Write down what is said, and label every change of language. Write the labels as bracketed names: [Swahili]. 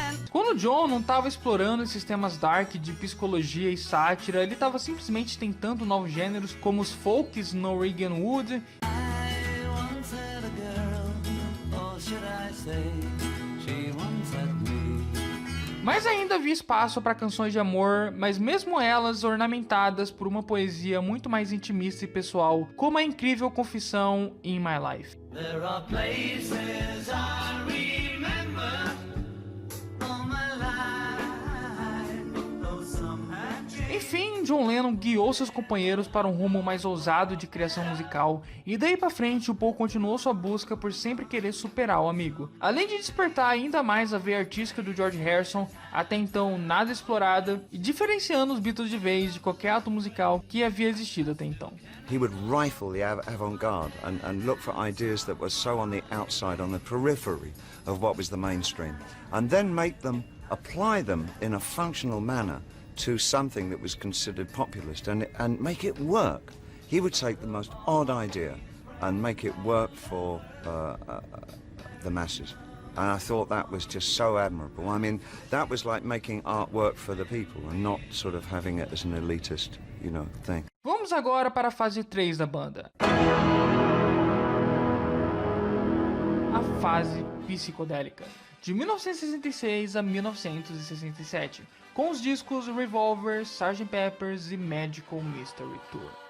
[Portuguese] Quando o John não estava explorando esses temas dark de psicologia e sátira, ele estava simplesmente tentando novos gêneros, como os folks Norwegian Wood, mas ainda havia espaço para canções de amor, mas mesmo elas ornamentadas por uma poesia muito mais intimista e pessoal, como a incrível confissão In My Life. [English] There are places I remember all my life, though some have changed. [Portuguese] Enfim, John Lennon guiou seus companheiros para um rumo mais ousado de criação musical, e daí pra frente o Paul continuou sua busca por sempre querer superar o amigo. Além de despertar ainda mais a veia artística do George Harrison, até então nada explorada, e diferenciando os Beatles de vez de qualquer ato musical que havia existido até então. [English] He would rifle the avant-garde and look for ideas that were so on the outside, on the periphery of what was the mainstream, and then make them, apply them in a functional manner to something that was considered populist and make it work. He would take the most odd idea and make it work for the masses. And I thought that was just so admirable. I mean, that was like making art work for the people and not sort of having it as an elitist, thing. [Portuguese] Vamos agora para a fase 3 da banda. A fase psicodélica, de 1966 a 1967, com os discos Revolver, Sgt. Pepper's e Magical Mystery Tour.